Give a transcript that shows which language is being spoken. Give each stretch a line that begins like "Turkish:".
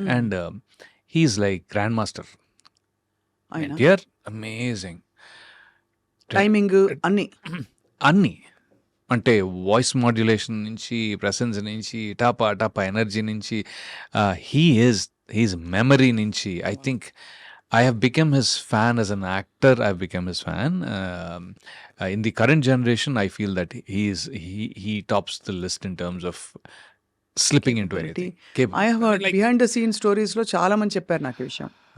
English: And he's like grand master. NTR amazing timing
Telugu: అన్నీ అంటే voice modulation నుంచి, ప్రెసెన్స్ నుంచి, టాపా ఎనర్జీ నుంచి, హీఈస్ మెమరీ నుంచి.
English: I think I have become his fan as an actor. I've become his fan. In the current generation, I feel that he tops the list in terms of slipping into anything. I have heard behind the scene stories
Telugu: లో చాలా మంది చెప్పారు నాకు ఈ విషయం.